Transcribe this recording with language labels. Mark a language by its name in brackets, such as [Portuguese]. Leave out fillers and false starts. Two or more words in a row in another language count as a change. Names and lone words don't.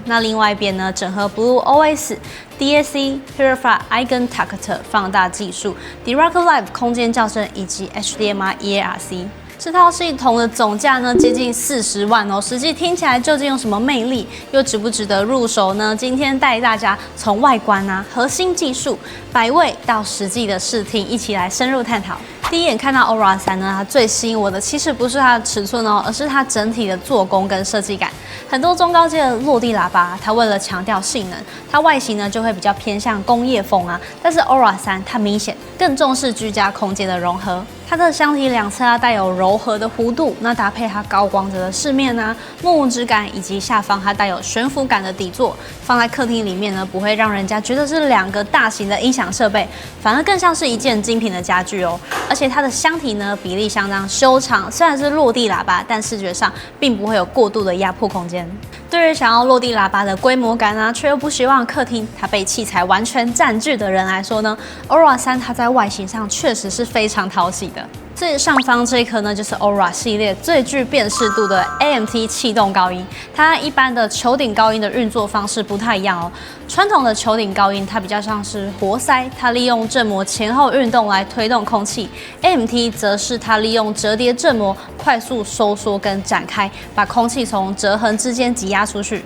[Chinese] 那另外一邊呢，整合 Blue OS、DAC、Purify Eigentakt 放大技術、Dirac Live 空間校正以及 HDMI EARC。這套系統的總價呢接近40萬哦，實際聽起來究竟有什麼魅力，又值不值得入手呢？今天帶大家從外觀啊、核心技術、擺位到實際的試聽，一起來深入探討。第一眼看到 Aura 3 呢，它最吸引我的其實不是它的尺寸哦，而是它整體的做工跟設計感。很多中高階的落地喇叭，它為了強調性能，它外形呢就會比較偏向工業風啊。但是 Aura 3它明顯更重視居家空間的融合。它的箱體兩側啊帶有柔和的弧度，那搭配它高光澤的飾面啊、木質感，以及下方它帶有懸浮感的底座，放在客廳裡面呢，不會讓人家覺得是兩個大型的音響設備，反而更像是一件精品的家具哦。而且它的箱體呢比例相當修長，雖然是落地喇叭，但視覺上並不會有過度的壓迫空間。對於想要落地喇叭的規模感啊，卻又不希望客廳它被器材完全佔據的人來說呢 ，Aura 3 它在外形上確實是非常討喜的。最上方這一顆呢，就是 Aura 系列最具辨識度的 AMT 氣動高音。它和一般的球頂高音的運作方式不太一樣哦。傳統的球頂高音它比較像是活塞，它利用振膜前後運動來推動空氣。AMT 則是它利用折疊振膜快速收縮跟展開，把空氣從折痕之間擠壓出去。